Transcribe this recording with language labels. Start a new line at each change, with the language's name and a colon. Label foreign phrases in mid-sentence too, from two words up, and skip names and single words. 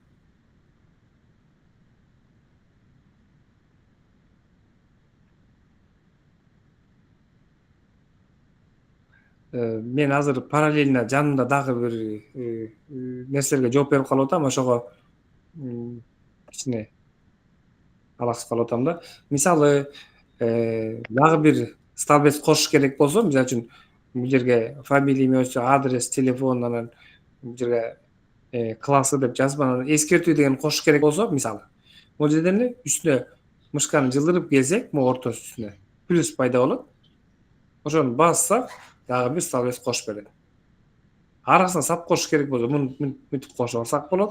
Kyrgyz: Мен азыр параллельно жанымда дагы бир нерселерге жооп берип калып атам, ошого кичине алаксып калып атам да. Мисалы, дагы бир столбец кошуш керек болсо, мисалы үчүн бул жерге
Russian: фамилия, имя, отчество, адрес,
Kyrgyz: телефон, анан бул жерге классы деп жазып, анан эскертүү деген кошуш керек болсо, мисалы, бул жерден эле үстүнө мышканы жылдырып келсек, могу ортосу үстүнө плюс пайда болот. Ошону бассак, дагы бир столбец кошуп берет. Арасына сап кошуш керек болсо, муну мынтип кошуп алсак болот.